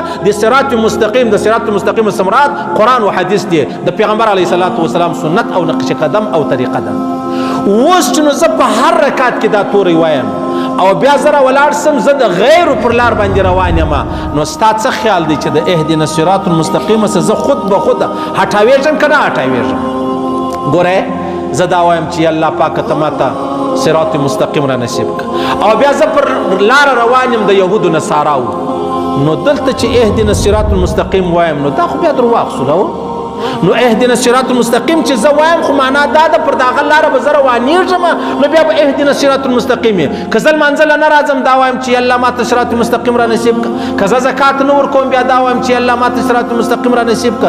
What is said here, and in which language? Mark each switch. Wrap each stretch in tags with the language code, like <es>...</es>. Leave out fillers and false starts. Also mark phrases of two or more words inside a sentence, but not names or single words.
<ps>د صراط مستقیم د صراط مستقیم سمرات قرآن و حدیث دی، د پیغمبر</ps> <ar>علیه السلام</ar> <ps>سنت او نقش قدم او طریقه ده. اوس چې نو زه په هر رکعت کې دا توری وایم او بیا زه راولاړ سم زه د غیرو پر لار باندې روان یم، نو ستا څه خیال دی چې د</ps> <ar>اهدنا الصراط المستقیم</ar> <ps>څخه زه خود به خود هټاویږم که نه هټاویږم؟ ګوره زه دا وایم چې الله پاکه ته ماته صراط مستقیم را نصیب که، او بیا زه پر لار روان یم د یهودو نصاراو، نو دلته چې</ps> <ar>اهدنا الصراط المستقیم</ar> <ps>وایم نو دا خو بیا درواغ سو. نو</ps> <ar>اهدنا الصراط المستقیم</ar> <ps>چې زه وایم خو معنا دا ده پر دغه لاره به زه روانېږم، نو بیا به</ps> <ar>اهدنا الصراط المستقیم</ar> <ps>یې که زه لمانځله نه راځم دا وایم چې الله ماته صراط مستقیم را نصیب که، که زه زکات نه ورکوم بیا دا وایم چې الله ماته صراط مستقیم را نصیب که.</ps>